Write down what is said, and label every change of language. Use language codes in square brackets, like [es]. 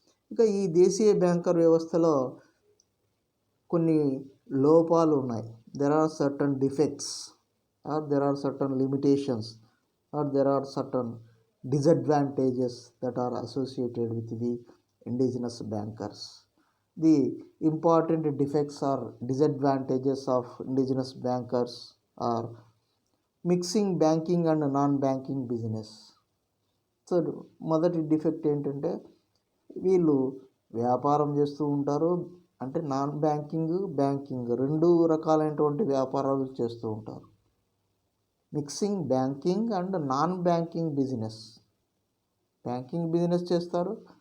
[te] ఇక ఈ దేశీయ బ్యాంకర్ వ్యవస్థలో కొన్ని లోపాలు ఉన్నాయి. [en] There are certain defects are there are certain limitations are there are certain disadvantages that are associated with the indigenous bankers. The important defects or disadvantages of indigenous bankers are mixing banking and non-banking business. [te] So మొదటి defect ఏంటంటే వీళ్ళు వ్యాపారం చేస్తూ ఉంటారు, అంటే non banking, banking రెండు రకాలైనటువంటి వ్యాపారాలు చేస్తూ ఉంటారు. [en] Mixing banking and non banking business. Banking business [te] చేస్తారు.